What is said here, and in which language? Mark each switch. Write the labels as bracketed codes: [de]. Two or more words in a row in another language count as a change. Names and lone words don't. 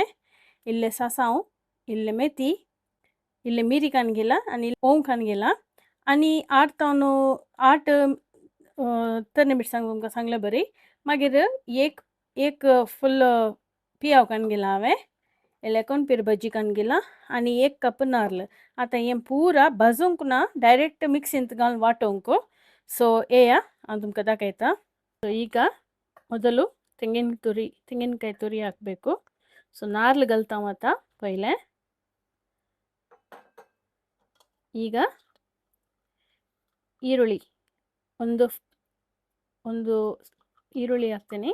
[kok] इल्लें सासांव, इल्लें मेथी, इल्लें मिरी घालून आनी ओंव घालून आनी 8 ते 8 तरे मिरसांग तुमकां सांगलें बरी. मागीर एक फुल पियाव घालून हांवें. इल्लें कोणपीर भजी घालून आनी 1 कप नाल्ल. आतां हें पुरा भाजूंक ना, डायरेक्ट मिक्सींत घालून वाटोवंक. सो हें हांव तुमकां दाखयता. [kn] सो ಈಗ ಮೊದಲು ತೆಂಗಿನಕಾಯಿ ತುರಿ ಹಾಕಬೇಕು. [kok] ಸೊ ನಾರ್ಲು ಗಲ್ತಾವ ಆತ ಪೈಲೆ. [kn] ಈಗ ಈರುಳ್ಳಿ ಒಂದು ಈರುಳ್ಳಿ ಹಾಕ್ತೀನಿ.